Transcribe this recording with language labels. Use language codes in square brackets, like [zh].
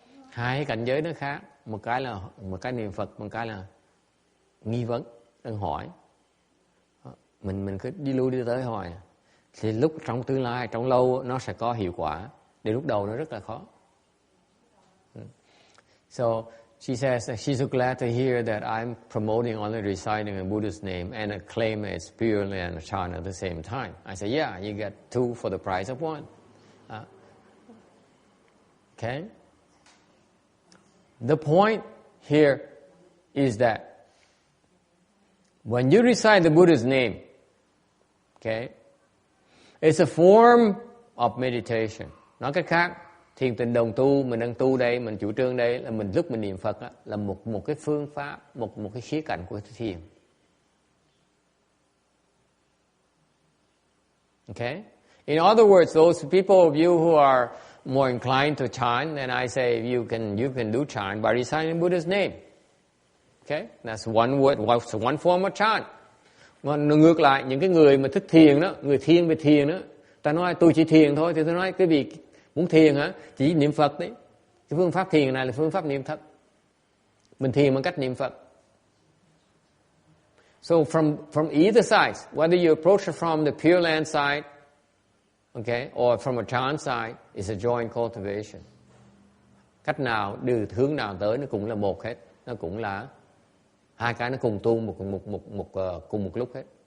[vi] Hai cảnh giới nó khác, một cái niệm Phật, một cái là nghi vấn, đang hỏi. Mình cứ đi lui đi tới hỏi. Thì lúc trong tương lai, trong lâu nó sẽ có hiệu quả. Để lúc đầu nó rất là khó. [en] So she says that she's so glad to hear that I'm promoting only reciting a Buddha's name and I claim it's Pure and Chine at the same time. I say, yeah, you get two for the price of one. Okay? The point here is that when you recite the Buddha's name, okay, it's a form of meditation. [vi] Nói cách khác, thiền tịnh đồng tu, mình đang tu đây, mình chủ trương đây là lúc mình niệm Phật á, là một cái phương pháp, một cái khía cạnh của thiền. [en] Okay? In other words, those people of you who are more inclined to chant, then I say you can do chant by reciting Buddha's name. Okay? That's one word, one form of chant. [vi] Còn ngược lại, những cái người mà thích thiền đó, người thiên về thiền đó, ta nói tôi chỉ thiền thôi, thì tôi nói cái việc muốn thiền hả? Chỉ niệm Phật đấy. Cái phương pháp thiền này là phương pháp niệm Phật. Mình thiền bằng cách niệm Phật. [en] So from either side, whether you approach it from the Pure Land side, okay, or from a chant side, it's a joint cultivation. [vi] Cách nào, hướng nào tới nó cũng là một hết. Nó cũng là hai cái nó cùng tu cùng một lúc hết.